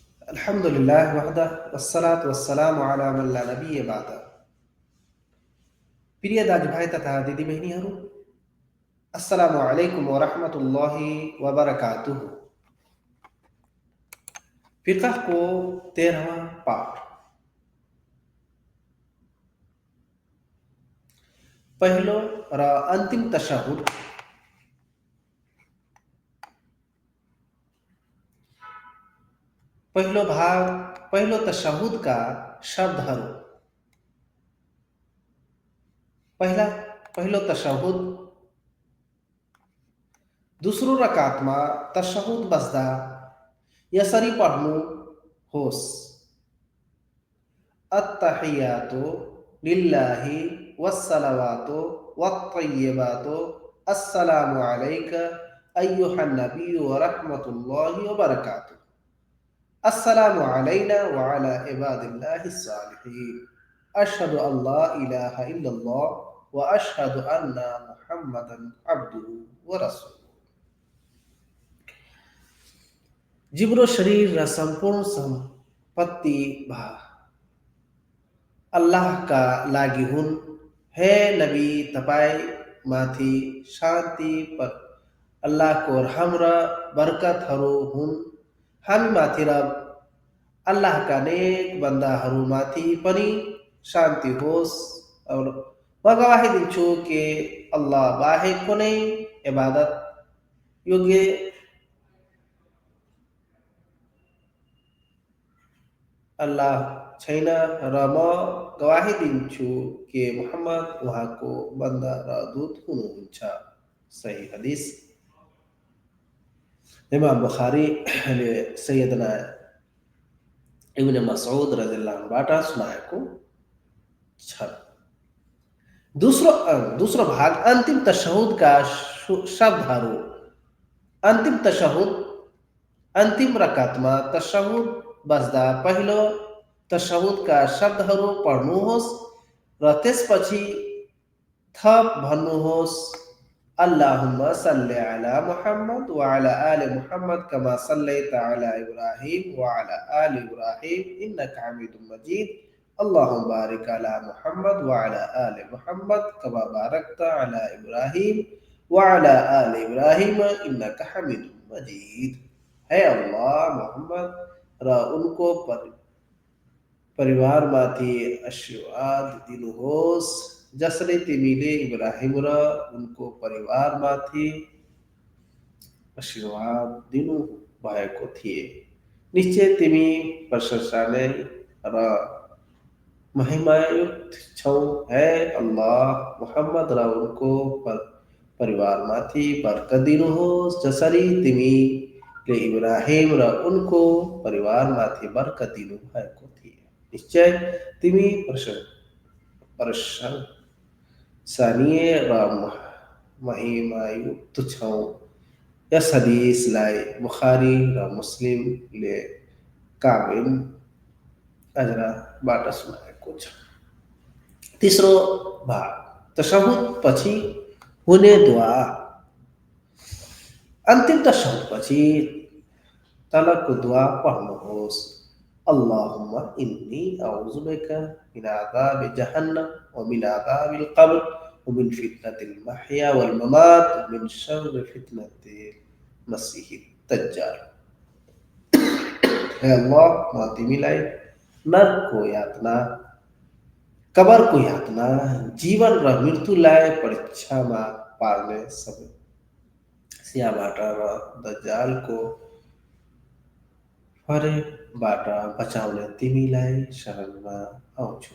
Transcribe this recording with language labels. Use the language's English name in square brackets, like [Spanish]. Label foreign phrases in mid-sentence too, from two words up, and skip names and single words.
[Arabic] الحمد لله وحده والصلاة والسلام على من لا نبي بعده. [Nepali] प्रिय दाजुभाइ तथा दिदीबहिनीहरू, [Arabic] السلام عليكم ورحمة الله وبركاته. [Nepali] फिक़ह को 13वां पाठ, पहलो र अंतिम तशहुद। पहलो भाग, पहलो तशहुद का शब्दहरू। पहलो तशहुद दूसरो रकातमा तशहुद बस्दा यसरी पढ्नु होस्: [Arabic] التحيات لله والصلوات والطيبات السلام عليك أيها النبي ورحمة الله وبركاته. السلام علينا وعلى عباد الله الصالحين. أشهد أن لا إله إلا الله وأشهد أن محمدا عبده ورسوله. [Nepali] जिब्रो शरीर र संपूर्ण संपत्ति भा अल्लाह का लागि हुन्। हे नबी, तपाई माथि शान्ति पर अल्लाह को रहम र बरकतहरू हुन्। हामी माथि र अल्लाह का नेक बन्दाहरू माथि पनि शान्ति होस्। और म गवाही दिन्छु कि अल्लाह बाहेक कुनै इबादत योग्य अल्लाह छैन र म गवाही दिन्छु कि मुहम्मद उहाँको बन्दा र दूत हुनुहुन्छ। सही हदीस इमाम बुखारी ले सैयदना इब्न मसऊद [Arabic] رضي الله عنه [Nepali] सुनाएको छ। दूसरो भाग अंतिम तशहुद का शब्दहरू। अंतिम तशहुद अंतिम रकातमा तशहुद बस्दा पहिलो तशहुदका शब्दहरू पढ्नुहोस् र त्यसपछि थप भन्नुहोस्: [Arabic] اللهم صل على محمد وعلى آل محمد كما صليت على إبراهيم وعلى آل إبراهيم إنك حميد مجيد. اللهم بارك على محمد وعلى آل محمد كما باركت على إبراهيم وعلى آل إبراهيم إنك حميد مجيد. [Nepali] है अल्लाह, मोहम्मद र उनको परिवारमाथि आशीर्वाद दिनुहोस् जसले तिमीले इब्राहिम र उनको परिवारमाथि आशीर्वाद दिनु भएको थिए। निश्चय तिमी प्रशंसनीय र महिमायुक्त छौ। है अल्लाह, मोहम्मद र उनको परिवारमाथि बरकत दिनुहोस् जसरी तिमीले इब्राहिम र उनको परिवारमाथि बरकत दिनु भएको थिए। निश्चय तिमी प्रशंसनीय र महिमायुक्त छौ। यस हदीसलाई बुखारी र मुस्लिमले काबिन अजराबाट सुनाएको छ। तेस्रो भाग, तशहुद पछि हुने दुआ। अंतिम तशहुद पछि तलको दुआ पढ्नुहोस्: [Arabic] اللهم إني أعوذ بك من عذاب جهنم ومن عذاب القبر ومن فتنة المحيا والممات ومن شر فتنة المسيح الدجال. [Nepali] हे अल्लाह, म तिमीलाई नरकको यातना, कबरको यातना, जीवन र मृत्युलाई परीक्षामा पार्ने समस्याबाट र दज्जालको फरेबबाट बचाउने तिमीलाई शरणमा आउँछु।